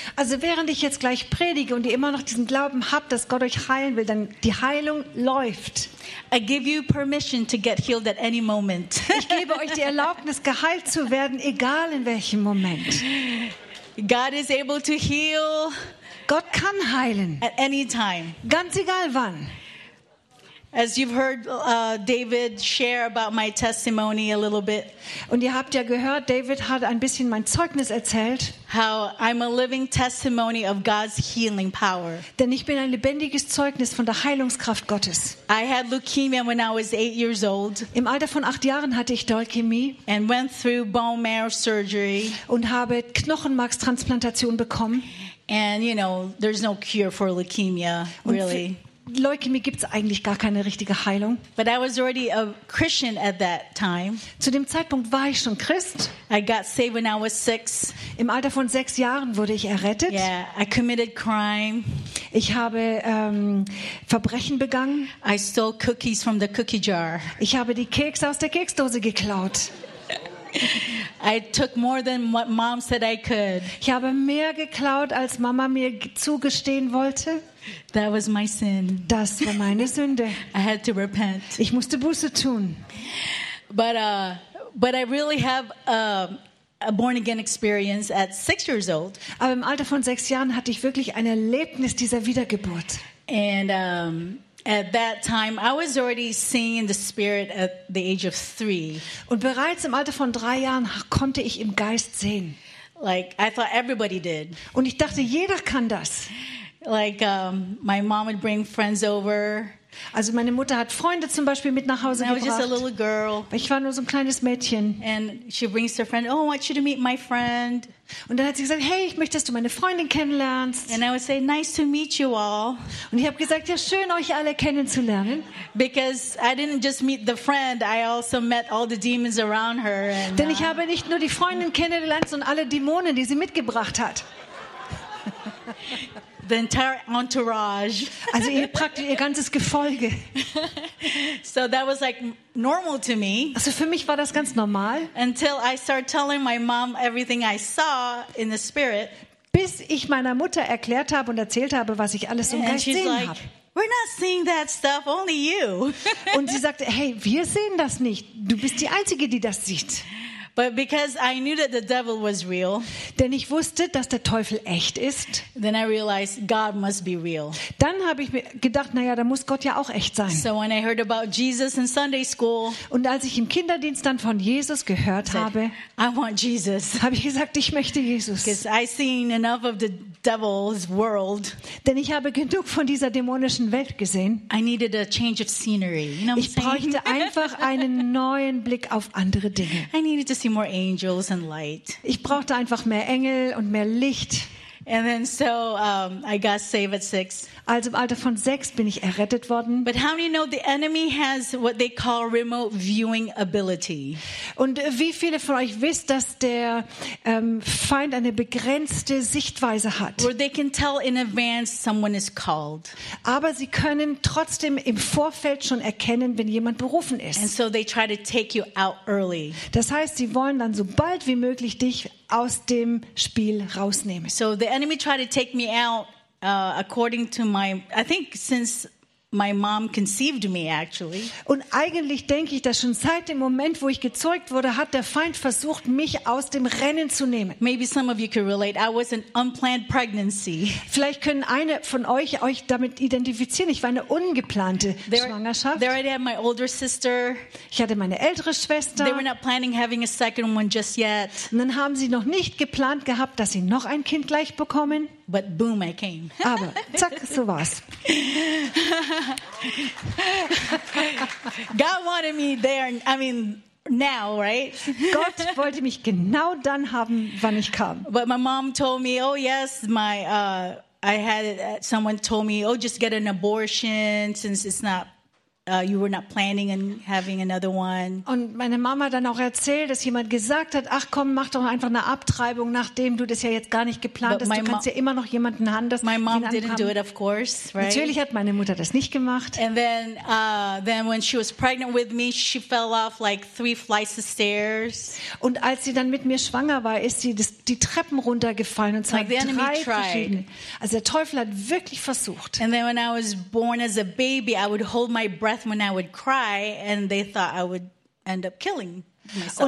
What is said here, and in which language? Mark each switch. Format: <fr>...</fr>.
<de>Also, während ich jetzt gleich predige und ihr immer noch diesen Glauben habt, dass Gott euch heilen will, dann die Heilung läuft.</de> <en>I give you permission to get healed at any moment.</en> <de>Ich gebe euch die Erlaubnis, geheilt zu werden, egal in welchem Moment.</de> <en>God is able to heal.</en> <de>Gott kann heilen.</de> <en>At any time.</en> <de>Ganz egal wann.</de> <en>As you've heard David share about my testimony a little bit.</en> <de>Und ihr habt ja gehört, David hat ein bisschen mein Zeugnis erzählt.</de> <en>How I'm a living testimony of God's healing power.</en> <de>Denn ich bin ein lebendiges Zeugnis von der Heilungskraft Gottes.</de> <en>I had leukemia when I was 8 years old.</en> <de>Im Alter von 8 Jahren hatte ich Leukämie.</de> <en>And went through bone marrow surgery.</en> <de>Und habe Knochenmarkstransplantation bekommen.</de> <en>And you know, there's no cure for leukemia, really.</en> <de>Leukämie gibt's eigentlich gar keine richtige Heilung.</de> <en>But I was already a Christian at that time.</en> <de>Zu dem Zeitpunkt war ich schon Christ.</de> <en>I got saved when I was 6.</en> <de>Im Alter von 6 Jahren wurde ich errettet.</de> <en>Yeah, I committed crime.</en> <de>Ich habe Verbrechen begangen.</de> <en>I stole cookies from the cookie jar.</en> <de>Ich habe die Kekse aus der Keksdose geklaut.</de> <en>I took more than what mom said I could.</en> <de>Ich habe mehr geklaut, als Mama mir zugestehen wollte.</de> <en>That was my sin.</en> <de>Das war meine Sünde.</de> <en>I had to repent.</en> <de>Ich musste Buße tun.</de> <en>But I really have a born again experience at 6 years old.</en> <de>Aber im Alter von 6 Jahren hatte ich wirklich ein Erlebnis dieser Wiedergeburt.</de> <en>And at that time I was already seeing the spirit at the age of 3.</en> <de>Und bereits im Alter von 3 Jahren konnte ich im Geist sehen.</de> <en>Like I thought everybody did.</en> <de>Und ich dachte, jeder kann das.</de> <en>Like my mom would bring friends over.</en> <de>Also meine Mutter hat Freunde zum Beispiel mit nach Hause gebracht.</de> <en>I was just a little girl.</en> <de>Ich war nur so ein kleines Mädchen.</de> <en>And she brings her friend. Oh, I want you to meet my friend.</en> <de>Und dann hat sie gesagt, hey, ich möchte, dass du meine Freundin kennenlernst.</de> <en>And I would say, nice to meet you all.</en> <de>Und ich habe gesagt, ja, schön, euch alle kennenzulernen.</de> <en>Because I didn't just meet the friend, I also met all the demons around her. And,</en> <de>denn ich habe nicht nur die Freundin kennengelernt, sondern alle Dämonen, die sie mitgebracht hat.</de> <en>The entire entourage.</en> <de>Also ihr ganzes Gefolge.</de> <en>So that was like normal to me.</en> <de>Also für mich war das ganz normal.</de> <en>Until I started telling my mom everything I saw in the spirit.</en> <de>Bis ich meiner Mutter erklärt habe und erzählt habe, was ich alles im Geist gesehen habe.</de> <en>We're not seeing that stuff, only you.</en> <de>Und sie sagte, hey, wir sehen das nicht. Du bist die Einzige, die das sieht.</de> <en>But because I knew that the devil was real,</en> <de>denn ich wusste, dass der Teufel echt ist,</de> <en>then I realized God must be real.</en> <de>Dann habe ich mir gedacht, na ja, da muss Gott ja auch echt sein.</de> <en>So when I heard about Jesus in Sunday school,</en> <de>und als ich im Kinderdienst dann von Jesus gehört habe,</de> <en>I want Jesus.</en> <de>Habe ich gesagt, ich möchte Jesus.</de> <en>Because I've seen enough of the devil's world.</en> <de>Denn ich habe genug von dieser dämonischen Welt gesehen.</de> <en>I needed a change of scenery. You know</en> <de>ich brauchte einfach einen neuen Blick auf andere Dinge.</de> <en>I needed to see more angels and light.</en> <de>Ich brauchte einfach mehr Engel und mehr Licht.</de> <en>And then so I got saved at 6.</en> <de>Also im Alter von 6 bin ich errettet worden.</de> <en>But how many know the enemy has what they call remote viewing ability?</en> <de>Und wie viele von euch wisst, dass der Feind eine begrenzte Sichtweise hat?</de> <en>Where they can tell in advance someone is called.</en> <de>Aber sie können trotzdem im Vorfeld schon erkennen, wenn jemand berufen ist.</de> <en>And so they try to take you out early.</en> <de>Das heißt, sie wollen dann so bald wie möglich dich aus dem Spiel rausnehmen.</de> <en>So the enemy tried to take me out according to my, I think since my mom conceived me actually.</en> <de>Und eigentlich denke ich, dass schon seit dem Moment, wo ich gezeugt wurde, hat der Feind versucht, mich aus dem Rennen zu nehmen.</de> <en>Maybe some of you can relate. I was an unplanned pregnancy.</en> <de>Vielleicht können eine von euch euch damit identifizieren. Ich war eine ungeplante Schwangerschaft.</de> <en>There I had my older sister.</en> <de>Ich hatte meine ältere Schwester.</de> <en>They were not planning having a second one just yet.</en> <de>Und dann haben sie noch nicht geplant gehabt, dass sie noch ein Kind gleich bekommen.</de> <en>But boom, I came.</en> <de>Aber zack, so war's.</de> <en>God wanted me there. I mean, now, right?</en> <de>Gott wollte mich genau dann haben, wann ich kam.</de> <en>But my mom told me, "Oh yes, my I had someone told me, oh, just get an abortion since it's not." You were not planning on having another one.</en> <de>Und meine Mama dann auch erzählt, dass jemand gesagt hat, ach komm, mach doch einfach eine Abtreibung, nachdem du das ja jetzt gar nicht geplant hast. Du kannst ja immer noch jemanden anders.</de> <en>My mom didn't do it, of course, right?</en> <de>Natürlich hat meine Mutter das nicht gemacht.</de> <en>And then when she was pregnant with me, she fell off like 3 flights of stairs.</en> <de>Und als sie dann mit mir schwanger war, ist sie die Treppen runtergefallen und zwar like 3 verschiedene. Also der Teufel hat wirklich versucht.</de> <en>And then when I was born as a baby, I would hold my breath when I would cry and they thought I would end up killing myself.</en>